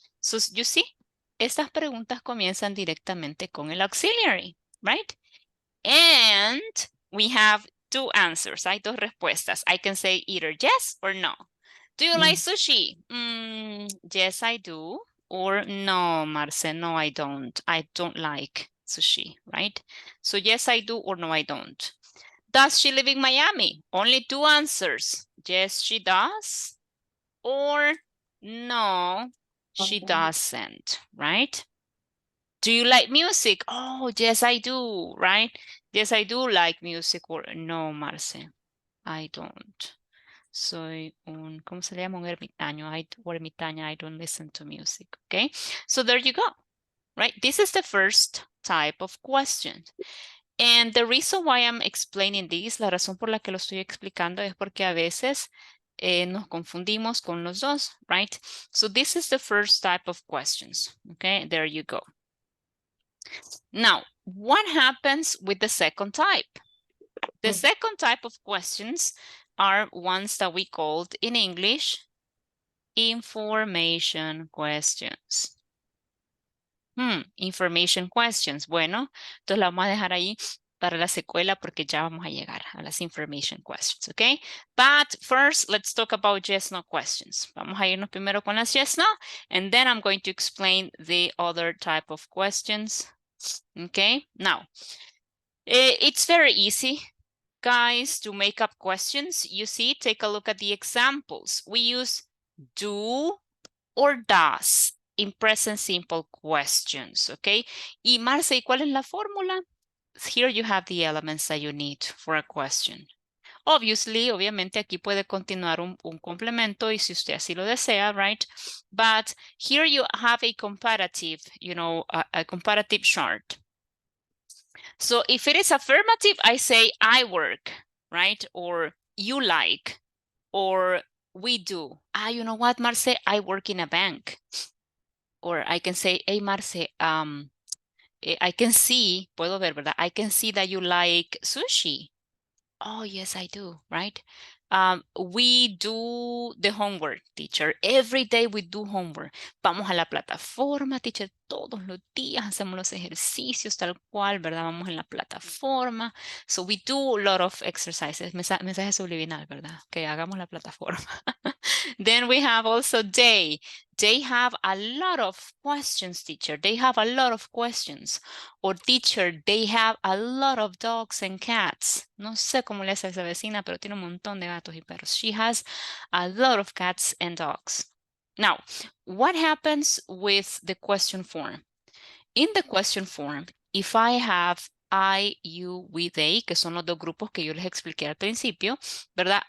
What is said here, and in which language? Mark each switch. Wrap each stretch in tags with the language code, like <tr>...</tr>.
<en>So you see,</en> <es>estas preguntas comienzan directamente con el auxiliary, right?</es> <en>And we have two answers.</en> <es>Hay dos respuestas.</es> <en>I can say either yes or no. Do you like sushi? Yes, I do. Or no, Marce, no, I don't. I don't like sushi, right? So yes, I do, or no, I don't. Does she live in Miami? Only two answers. Yes, she does. Or no, she doesn't, right? Do you like music? Oh, yes, I do, right? Yes, I do like music. Or no, Marce, I don't.</en> <es>Soy un, ¿cómo se llama? Un ermitaño.</es> <en>Ermitaña, I don't listen to music, okay? So there you go, right? This is the first type of question. And the reason why I'm explaining this,</en> <es>la razón por la que lo estoy explicando es porque a veces nos confundimos con los dos, right?</es> <en>So this is the first type of questions, okay? There you go. Now, what happens with the second type? The second type of questions are ones that we called in English information questions. Information questions.</en> <es>Bueno, entonces la vamos a dejar ahí para la secuela porque ya vamos a llegar a las information questions, okay?</es> <en>But first, let's talk about yes, no questions.</en> <es>Vamos a irnos primero con las</es> <en>yes, no, and then I'm going to explain the other type of questions, okay? Now, it's very easy, guys, to make up questions. You see, take a look at the examples. We use do or does in present simple questions, okay?</en> <es>Y Marce, ¿y cuál es la fórmula?</es> <en>Here you have the elements that you need for a question.</en> <es>Obviamente aquí puede continuar un complemento y si usted así lo desea, right?</es> <en>But here you have a comparative, a comparative chart. So if it is affirmative, I say I work, right? Or you like, or we do. You know what, Marce? I work in a bank. Or I can say, hey, Marce, I can see,</en> <es>puedo ver, ¿verdad?</es> <en>I can see that you like sushi. Oh, yes, I do, right? We do the homework, teacher. Every day we do homework.</en> <es>Vamos a la plataforma, teacher. Todos los días hacemos los ejercicios tal cual, ¿verdad? Vamos en la plataforma.</es> <en>So we do a lot of exercises.</en> <es>Mensaje subliminal, ¿verdad? Que hagamos la plataforma.</es> <en>Then we have also they. They have a lot of questions, teacher. They have a lot of questions. Or teacher, they have a lot of dogs and cats.</en> <es>No sé cómo le hace esa vecina, pero tiene un montón de gatos y perros.</es> <en>She has a lot of cats and dogs. Now, what happens with the question form? In the question form, if I have I, you, we, they,</en> <es>que son los dos grupos que yo les expliqué al principio, ¿verdad?</es>